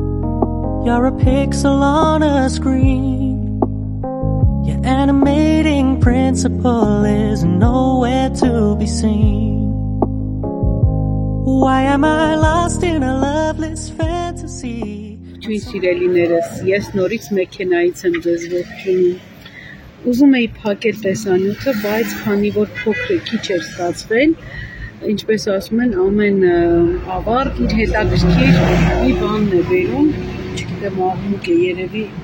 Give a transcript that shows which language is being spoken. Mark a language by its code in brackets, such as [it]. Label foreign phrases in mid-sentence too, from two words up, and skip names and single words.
[en] You're a pixel on a screen. Your animating principle is nowhere to be seen. Why am I lost in a loveless fantasy? [hy] Չույն սիրելիներս, ես նորից մեքենայից եմ ձեզ ողջունում։ Ուզում էի փակել տեսանյութը, բայց քանի որ փոքր քիչ էր ստացվել, ինչպես ասում են, ամեն ավարտ իր հետաքրքիր մի բանն է բերում, չգիտեմ, աղմուկ է երևի